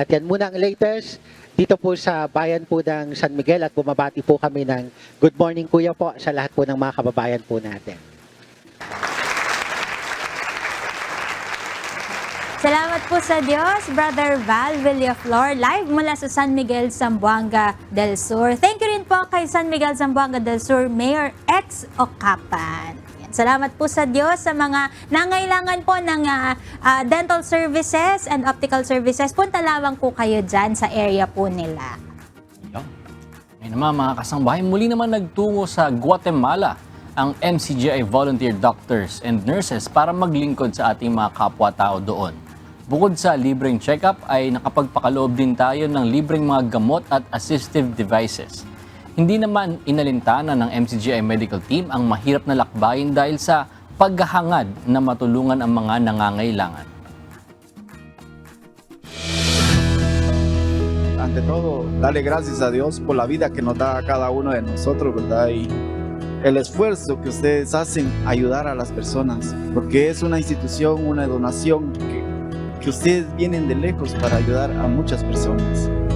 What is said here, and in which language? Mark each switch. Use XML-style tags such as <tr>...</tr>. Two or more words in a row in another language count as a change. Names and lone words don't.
<tl>At yan muna ang latest dito po sa bayan po ng San Miguel, at bumabati po kami ng</tl> <en>good morning</en> <tl>kuya po sa lahat po ng mga kababayan po natin. Salamat po sa Diyos, Brother Val Villaflor, live mula sa San Miguel, Zamboanga del Sur.</tl> <en>Thank you</en> <tl>rin po kay San Miguel, Zamboanga del Sur, Mayor X. Ocapan. Salamat po sa Diyos sa mga nangailangan po ng</tl> <en>dental services and optical services.</en> <tl>Punta lamang po kayo dyan sa area po nila. Ngayon naman mga kasangbahay, muli naman nagtungo sa Guatemala ang MCGI</tl> <en>volunteer doctors and nurses</en> <tl>para maglingkod sa ating mga kapwa-tao doon. Bukod sa libreng check-up ay nakapagpakaloob din tayo ng libreng mga gamot at</tl> <en>assistive devices.</en> <tl>Hindi naman inalintana ng MCGI medical team ang mahirap na lakbayin dahil sa paghahangad na matulungan ang mga nangangailangan.</tl> <es>Ante todo, darle gracias a Dios por la vida que nos da a cada uno de nosotros, ¿verdad? Y el esfuerzo que ustedes hacen ayudar a las personas, porque es una institución, una donación que ustedes vienen de lejos para ayudar a muchas personas.</es>